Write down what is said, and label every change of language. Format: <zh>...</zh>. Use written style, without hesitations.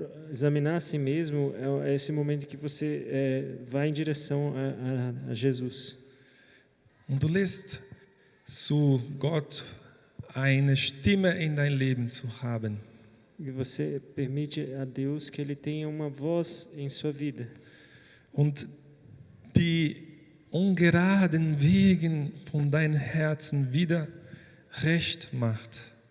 <pt>Examinar a si mesmo é esse momento que você vai em direção a Jesus.</pt> <de>Und du lässt zu Gott eine Stimme in dein Leben zu haben.</de> <pt>E você permite a Deus que Ele tenha uma voz em sua vida.</pt> <de>Und die ungeraden Wegen von deinem Herzen wieder recht macht.</de>